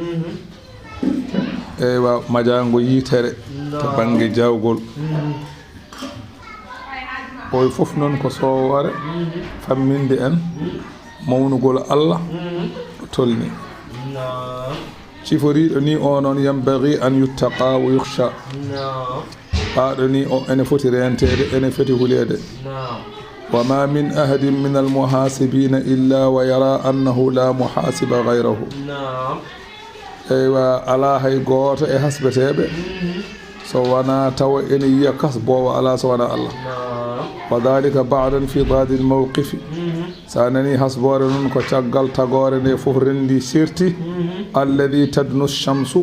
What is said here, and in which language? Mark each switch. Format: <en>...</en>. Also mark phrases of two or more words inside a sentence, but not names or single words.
<ff>ewa majango yitere to banggue jawgol oy fof noon ko soowore famminde en mawnugol Allah tolni ciforiɗo ni o noon</ff> <ar>ينبغي أن يتقى ويخشى</ar> <ff>ɓaɗo ni o ene foti rentede ene foti hulede</ff> <ar>وما من أحد من المحاسبين إلا ويرى أنه لا محاسب غيره</ar> <ff>eywa ala hay goto e hasbeteɓe so wana tawa ene yiya kasbowo ala so wana Allah</ff> <ar>وذلك بعد انفضاض الموقف</ar> <ff>sa nani hasbore nun ko caggal tagore nde fof rendi sirti</ff> <ar>الذي تدنو الشمس</ar>